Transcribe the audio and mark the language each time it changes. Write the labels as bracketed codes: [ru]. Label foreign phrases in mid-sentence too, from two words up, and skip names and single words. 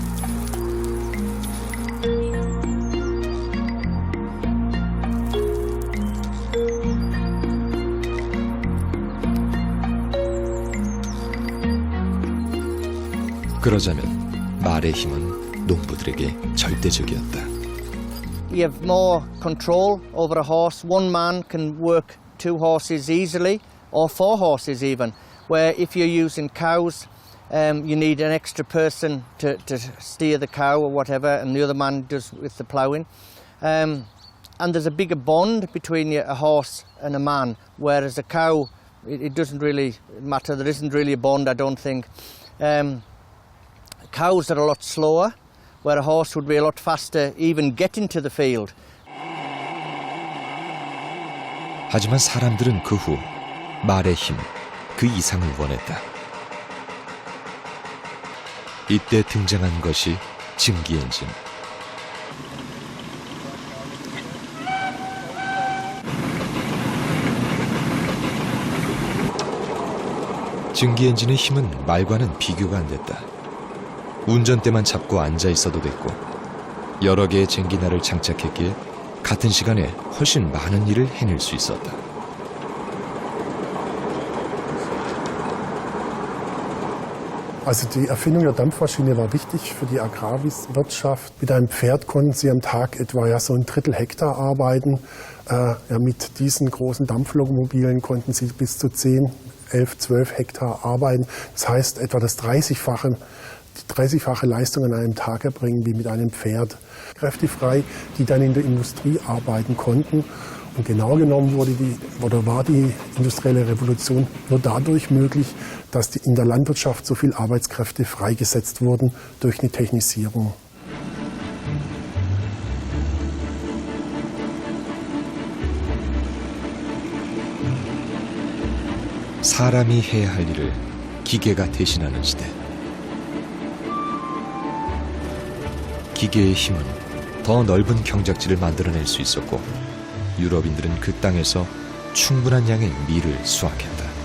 [ko] 그러자면 말의 힘은 농부들에게 절대적이었다. [en] You have more control over a horse. One man can work 2 horses easily, or 4 horses even. Where if you're using cows, you need an extra person to steer the cow or whatever, and the other man does with the ploughing. And there's a bigger bond between a horse and a man, whereas a cow, it doesn't really matter. There isn't really a bond, I don't think. Cows are a lot slower, where a horse would be a lot faster even getting to the field. [ko] 하지만 사람들은 그 후 말의 힘, 그 이상을 원했다. 이때 등장한 것이 증기 엔진. 증기 엔진의 힘은 말과는 비교가 안 됐다. 운전대만 잡고 앉아 있어도 됐고 여러 개의 쟁기날을 장착했기에 같은 시간에 훨씬 많은 일을 해낼 수 있었다. [de] Also die Erfindung der Dampfmaschine war wichtig für die Agrarwirtschaft. Mit einem Pferd konnten sie am Tag etwa so 1/3 Hektar arbeiten. Mit diesen großen Dampflokomobilen konnten sie bis zu 10, 11, 12 Hektar arbeiten. Das heißt etwa die 30-fache Leistung an einem Tag erbringen wie mit einem Pferd. Kräfte frei, die dann in der Industrie arbeiten konnten. Und genau genommen war die industrielle Revolution nur dadurch möglich, dass in der Landwirtschaft so viele Arbeitskräfte freigesetzt wurden durch eine Technisierung. [ko] 사람이 해야 할 일을 기계가 대신하는 시대. 기계의 힘은 더 넓은 경작지를 만들어낼 수 있었고 유럽인들은 그 땅에서 충분한 양의 밀을 수확했다.